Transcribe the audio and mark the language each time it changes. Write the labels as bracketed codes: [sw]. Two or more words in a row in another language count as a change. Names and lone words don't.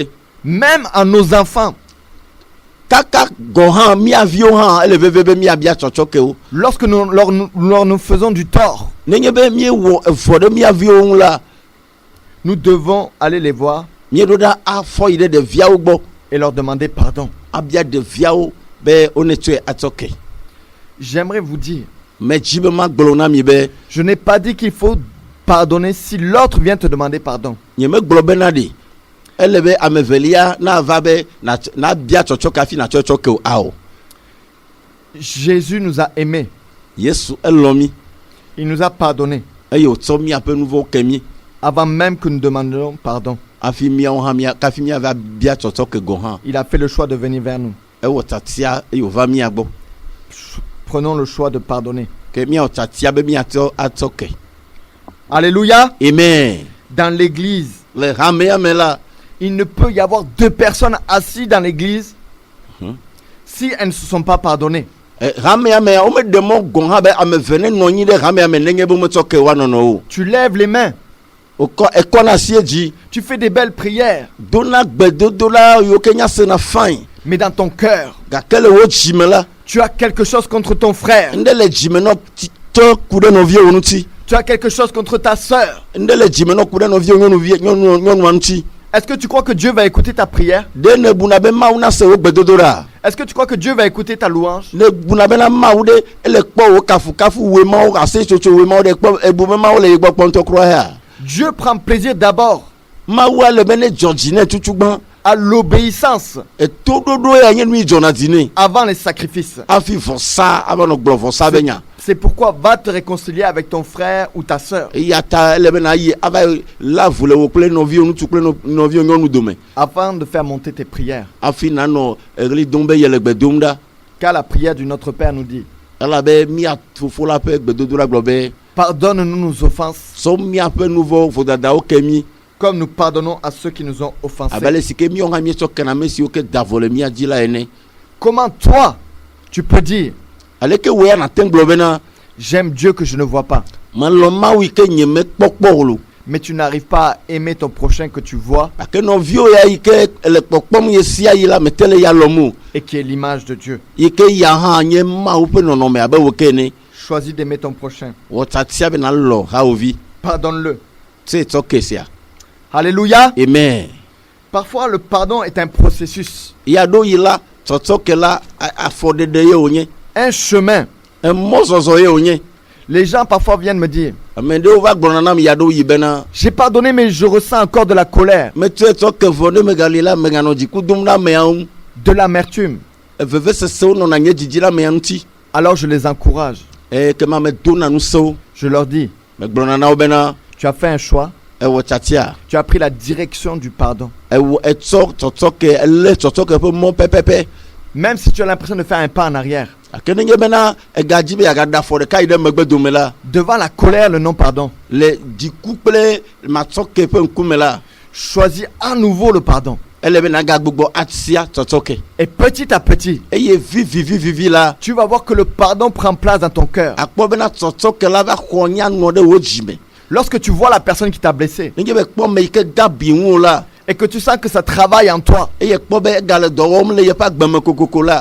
[fr] Même à nos enfants, [ee] Kaka gɔ hã mia viwo hã ele veve be miabia tsɔtsɔke wo. [fr] lorsque nous faisons du tort, [ee] Nenye be miewɔ evɔ ɖe mia viwo ŋu la [fr] nous devons aller les voir [ee] mieɖo ɖa afɔ yi ɖe ɖeviawo gbɔ [fr] et leur demander pardon. [ee] abia ɖeviawo be wonetsɔe atsɔke. [fr] J'aimerais vous dire, [ee] Medzi be magblɔ na mi be [fr] je n'ai pas dit qu'il faut pardonner si l'autre vient te demander pardon. [ee] nyemegblɔ bena ɖe ele be ame velia nava be nabia tsɔtsɔke hafi natsɔ tsɔke o ao. [fr] Jésus nous a aimés, [ee] Yesu elɔ mi [fr] il nous a pardonné [ee] eye wòtsɔ miaƒe nu vɔwo ke mi [fr] avant même que nous demandions pardon. [ee] hafi miawo hã kafi miava bia tsɔtsɔke gɔ hã. [fr] Il a fait le choix de venir vers nous. [ee] Ewɔ tsatia eye wòva mia gbɔ [fr] Prenons le choix de pardonner. [ee] ke miawɔ tsatia be miatsɔ atsɔke. [fr] Alléluia. Amen. Dans l'église, [ee] Le hamea me la [fr] il ne peut y avoir deux personnes assises dans l'église si elles ne se sont pas pardonnées. [ee] hamea me wo me ɖe mɔ gɔn hã be ame eve ne nɔ anyi ɖe hamea me nenye be womatsɔ ke woanɔnɔ o. [fr] Tu lèves les mains, [ee] Ekɔna asi dzi [fr] tu fais des belles prières, [ee] dona gbedodo la yiwo ke nya sena fain [fr] mais dans ton cœur, [ee] gake le wo dzime la [fr] tu as quelque chose contre ton frère, [ee] ŋɖe le dzime nɔ tɔ ku ɖe nɔvie wo ŋuti [fr] tu as quelque chose contre ta sœur. [ee] ŋɖe le dzime nɔ ku ɖe nɔvie nyɔnua ŋuti [fr] Est-ce que tu crois que Dieu va écouter ta prière? [ee] de ne buna be mawu na se wo gbedodo ra [fr] Est-ce que tu crois que Dieu va écouter ta louange? [ee] ne buna be na mawu de ele kpɔ wo kafu we mawu ase tsotso we mawu de kpɔ ebu be mawu le gbɔ kpɔntɔ kura ya [fr] Dieu prend plaisir d'abord [ee] mawu ale be ne dzɔdzi ne tutugbã [fr] à l'obéissance [ee] etododo ya nye nu yi dzɔna dzi ne [fr] avant les sacrifices. [ee] afi vɔsa abanɔ gblɔ vɔsa be nya [fr] C'est pourquoi va te réconcilier avec ton frère ou ta sœur [ee] eya ta ele be na yi ava lavu le wo kple nɔviwo ŋutsu kple nɔviwo nyɔnu dome [fr] afin de faire monter tes prières. [ee] afi nanɔ eɣli dom be yele gbe dom ɖa [fr] Car la prière du Notre Père nous dit: [ee] elabe mia fofo la ƒe gbedodo la gblɔ be [fr] pardonne-nous nos offenses [ee] sɔ miaƒe nu vɔ vodadawo ke mi [fr] comme nous pardonnons à ceux qui nous ont offensés. [ee] abe le si ke miawo hã mietsɔ kena ame siwo ke da vɔ le mia dzi la ene [fr] Comment toi, tu peux dire: [ee] aleke wo ya nate ŋu gblɔ bena [fr] j'aime Dieu que je ne vois pas, [ee] melɔ mawu yi ke nye mekpɔkpɔ o lo [fr] mais tu n'arrives pas à aimer ton prochain que tu vois [ee] gake nɔviwo ya yi ke le kpɔkpɔm ye sia yi la mete le ya lɔm o [fr] et qui est l'image de Dieu? [ee] yi ke ya hã nye mawu ƒe nɔnɔme abe wo ke ene [fr] Choisis d'aimer ton prochain. [ee] wɔtsatia bena lɔ hawòvi [fr] Pardonne-le. [ee] tse tsɔ ke sia [fr] Alléluia. amen Parfois, le pardon est un processus, [ee] ya ɖo yi la tsɔtsɔ ke la afɔɖeɖe ye wònye [fr] un chemin. [ee] emɔzɔzɔ ye wònye [fr] Les gens parfois viennent me dire: [ee] ame ɖewo va gblɔna nam ya ɖo yi bena [fr] j'ai pardonné, mais je ressens encore de la colère, [ee] metsɔe tsɔ ke vɔ ne megali la meganɔ dziku dom ɖe ameawo ŋu [fr] de l'amertume. [ee] vevesesewo nɔna nye dzidzi la amea ŋuti [fr] Alors je les encourage. [ee] kema medona ŋusẽwo [fr] Je leur dis: [ee] megblɔna na wo bena [fr] tu as fait un choix, [ee] ewɔ tsatia [fr] tu as pris la direction du pardon. [ee] etsɔ tsɔtsɔke elé tsɔtsɔke ƒe mɔ pɛpɛpɛ [fr] Même si tu as l'impression de faire un pas en arrière, [ee] gake nenye bena egadzi be yeagada afɔ ɖeka yi ɖe megbe dome la [fr] devant la colère, le non-pardon, [ee] le dziku kple matsɔke ƒe ŋkume la [fr] choisis à nouveau le pardon. [ee] ele be nagagbugbɔ atia tsɔtsɔke [fr] Et petit à petit, [ee] eye vivivivivi la [fr] tu vas voir que le pardon prend place dans ton cœur. [ee] akpɔ bena tsɔtsɔke la va xɔ nyanɔ ɖe wo dzi me [fr] Lorsque tu vois la personne qui t'a blessé [ee] nenye be kpɔ me yi ke da bi ŋu la [fr] et que tu sens que ça travaille en toi, [ee] eye kpɔ be egale dɔ wɔm le yeƒe agbeme kokoko la